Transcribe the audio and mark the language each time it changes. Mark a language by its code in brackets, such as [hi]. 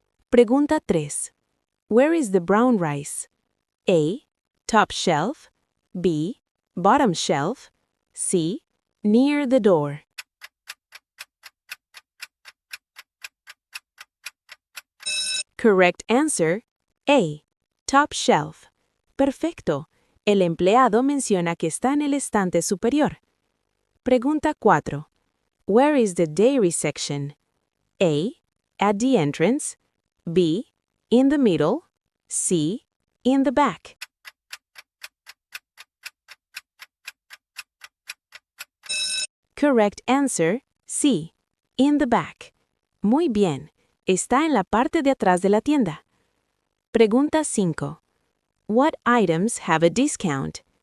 [es] Pregunta 3. [en] Where is the brown rice? A. Top shelf. B. Bottom shelf. C. Near the door. Correct answer, A. Top shelf. Perfecto. [es] El empleado menciona que está en el estante superior. Pregunta 4. [en] Where is the dairy section? A. At the entrance. B. In the middle. C. In the back. Correct answer, C. In the back. [es] Muy bien. Está en la parte de atrás de la tienda. Pregunta 5. [en] What items have a discount?